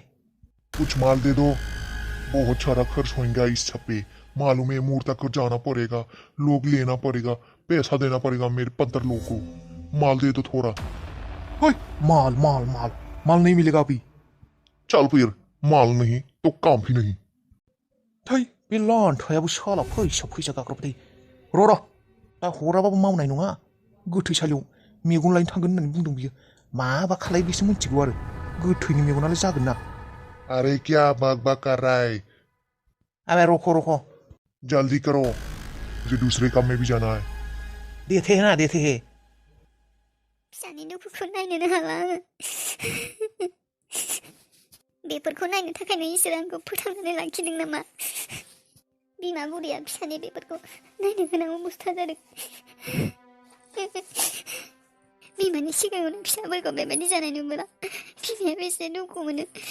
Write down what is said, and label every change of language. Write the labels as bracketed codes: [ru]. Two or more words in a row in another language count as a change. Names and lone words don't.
[hi] कुछ माल दे दो, बहुत सारा खर्च होगा इस सब पे। मालूम है मुर्दा घर जाना पड़ेगा, लोग लेना पड़ेगा, पैसा देना पड़ेगा मेरे 15 लोगों को। माल दे दो थोड़ा। हाय माल माल माल माल नहीं मिलेगा अभी। चल फिर, माल नहीं तो काम भी नहीं। [brx] थै बे लांथायाबो साला फैसा गाग्रबथाय। र' दा हराबाबो मावनाय नङा। गोथैसालियाव मेगन लायनो थांगोन होननानै बुंदों बियो। माबा खालाय बेसो मिथिगौ आरो। गोथैनि मेगनालाय जागोन ना। [hi] अरे क्या बाग बाग कर रहा है? अबे रखो जल्दी करो, मुझे दूसरे काम में भी जाना है। [brx] देथे हे। फिसानि दुखुखौ नायनोनो हाला आङो। बेफोरखौ नायनो थाखायनो इसोर आंखौ फोथांनानै लाखिदों नामा? बिमा बुरिया फिसानि बेफोरखौ नायनो गोनां अबस्था जादों। बिमानि सिगाङावनो फिसाफोरखौ बेबायदि जानाय नुब्ला बिमाया बेसे दुखु मोनो।